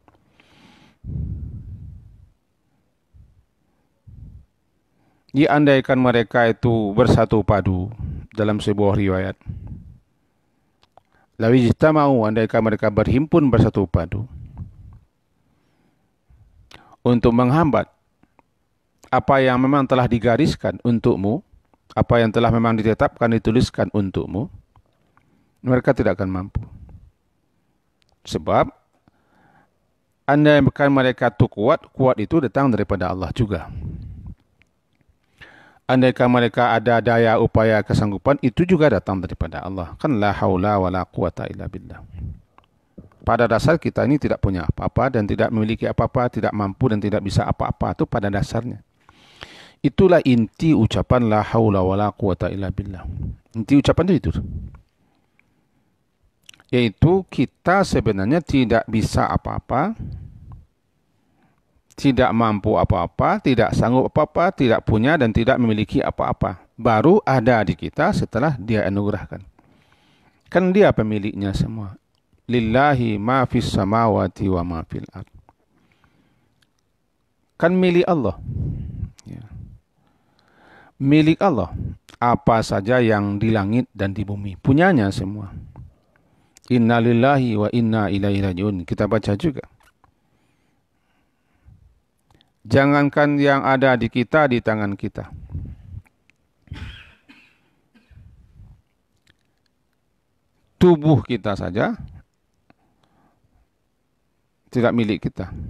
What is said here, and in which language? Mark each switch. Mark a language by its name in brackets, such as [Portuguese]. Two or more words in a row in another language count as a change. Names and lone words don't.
[Indonesian] Diandaikan mereka itu bersatu padu dalam sebuah riwayat, [Arabic] لو اجتمعوا, [Indonesian] andaikan mereka berhimpun bersatu padu untuk menghambat apa yang memang telah digariskan untukmu, apa yang telah memang ditetapkan, dituliskan untukmu, mereka tidak akan mampu. Sebab andaikan mereka itu kuat, kuat itu datang daripada Allah juga. Andaikan mereka ada daya, upaya, kesanggupan, itu juga datang daripada Allah. [Arabic] Kan لا حول ولا قوة إلا بالله. [Indonesian] Pada dasar kita ini tidak punya apa-apa dan tidak memiliki apa-apa, tidak mampu dan tidak bisa apa-apa, itu pada dasarnya. Itulah inti ucapan [Arabic] لا حول ولا قوة إلا بالله. [Indonesian] Inti ucapan itu. Yaitu kita sebenarnya tidak bisa apa-apa, tidak mampu apa-apa, tidak sanggup apa-apa, tidak punya dan tidak memiliki apa-apa. Baru ada di kita setelah dia anugerahkan. Kan dia pemiliknya semua. [Arabic] لله ما في السماوات وما في الأرض. [Indonesian] Kan milik Allah. Ya. Milik Allah. Apa saja yang di langit dan di bumi. Punyanya semua. [Arabic] إنا لله وإنا إليه راجعون. [Indonesian] Kita baca juga. Jangankan yang ada di kita, di tangan kita. Tubuh kita saja tidak milik kita.